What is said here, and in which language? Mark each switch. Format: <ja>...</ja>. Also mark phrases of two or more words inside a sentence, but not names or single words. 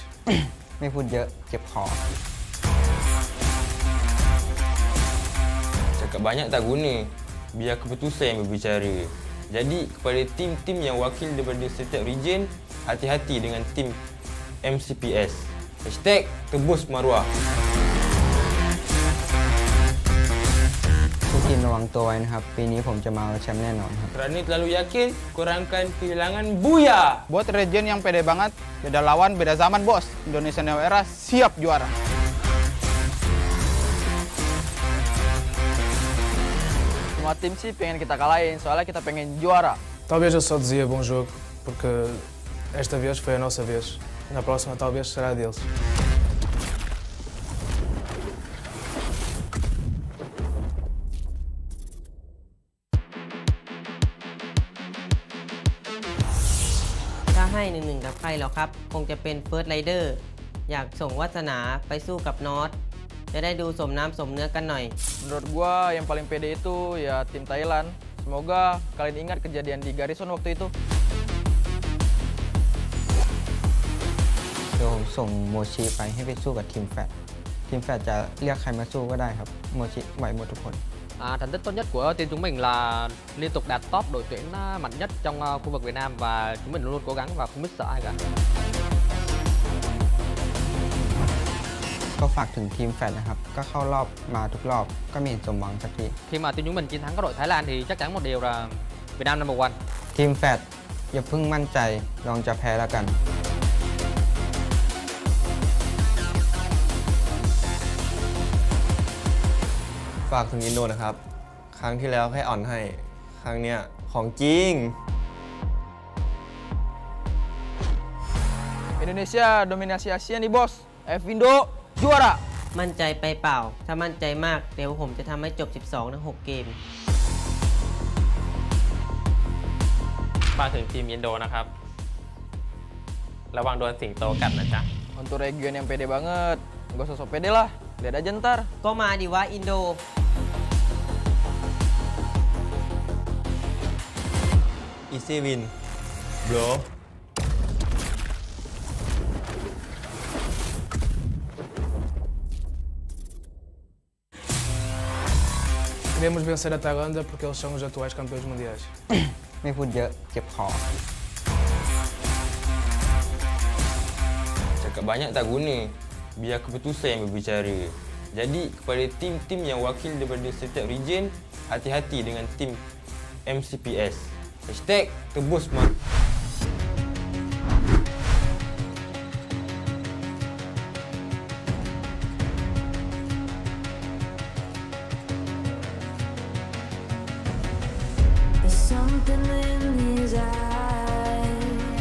<th>ไม่พูดเยอะเจ็บคอ</th> <ms>Cakap banyak tak guna. Biar keputusan yang berbicara. Jadi kepada tim-tim yang wakil daripada setiap region, hati-hati dengan tim MCPS. #tebus maruah.</ms> <th>ทุกทีมระวังตัวไว้นะครับปีนี้ผมจะมาเอาแชมป์แน่นอนครับ</th> <ms>Kerana terlalu yakin, korang akan kehilangan booyah.</ms> <id>Buat region yang pede banget, beda lawan, beda zaman bos. Indonesia Neo Era siap juara. Semua tim sih pengen kita kalahin, soalnya kita pengen juara.</id> <pt>Talvez eu só dizia bom jogo porque esta vez foi a nossa vez. Na próxima talvez será a deles.</pt> <th>ให้1-1กับใครหรอครับคงจะเป็น First Rider อยากส่งวาสนาไปสู้กับนอตจะได้ดูสมน้ำสมเนื้อกันหน่อย</th> <id>Menurut gua yang paling pede itu ya tim Thailand. Semoga kalian ingat kejadian di Garrison waktu itu.</id> <th>เดี๋ยวผมส่งโมชิไปให้ไปสู้กับทีมแฟดทีมแฟดจะเรียกใครมาสู้ก็ได้ครับโมชิไหวหมดทุกคน</th> <vi>Thành tích tốt nhất của team chúng mình là liên tục đạt top đội tuyển mạnh nhất trong khu vực Việt Nam và chúng mình luôn luôn cố gắng và không biết sợ ai cả.</vi> <th>ก็ฝากถึงทีมแฟดนะครับก็เข้ารอบมาทุกรอบก็ไม่เห็นสมหวังสักที</th> <vi>Khi mà team chúng mình chiến thắng các đội Thái Lan thì chắc chắn một điều là Việt Nam</vi> <en>number one.</en> <th>ทีมแฟดอย่าเพิ่งมั่นใจลองจะแพ้แล้วกัน ฝากถึงอินโดนะครับ ครั้งที่แล้วแค่อ่อนให้ ครั้งเนี้ยของจริง</th> <id>Indonesia dominasi Asia nih bos. F Indo juara.</id> <th>มั่นใจไปเปล่าถ้ามั่นใจมากเดี๋ยวผมจะทำให้จบ 12 ทั้ง 6 เกม มาถึงทีมอินโดนะครับ ระวังโดนสิงโตกัดนะจ๊ะ</th> <id>Untuk region yang pede banget, gak usah sok pede lah. Lihat aja ntar.</id> <th>ก็มาดิว่าอินโด</th> <en>Easy win, bro.</en> <pt>Queremos vencer a Tailândia porque eles são os atuais campeões mundiais.</pt> <th>ไม่พูดเยอะเจ็บคอ</th> <ms>Cakap banyak tak guna. Biar keputusan yang berbicara. Jadi kepada tim-tim yang wakil daripada setiap region, hati-hati dengan tim MCPS. #tebus man.</ms> <en>There's something in his eyes.</en>